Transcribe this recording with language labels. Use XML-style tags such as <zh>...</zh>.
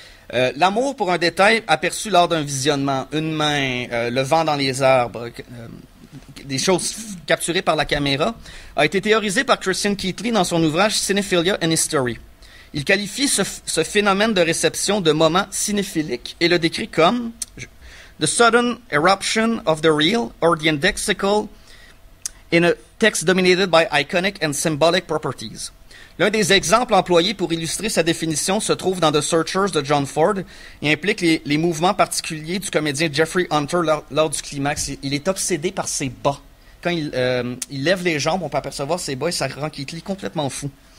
<fr>L'amour pour un détail aperçu lors d'un visionnement, une main, le vent dans les arbres, des choses capturées par la caméra, a été théorisé par Christian Keatley dans son ouvrage Cinephilia and History. Il qualifie ce phénomène de réception de moment cinéphilique et le décrit comme «</fr> <en>the sudden eruption of the real or the indexical in a text dominated by iconic and symbolic properties.</en> <fr>L'un des exemples employés pour illustrer sa définition se trouve dans The Searchers de John Ford et implique les mouvements particuliers du comédien Jeffrey Hunter lors du climax. Il est obsédé par ses bas. Quand il lève les jambes, on peut apercevoir ses bas et ça rend Keith Lee complètement fou.</fr>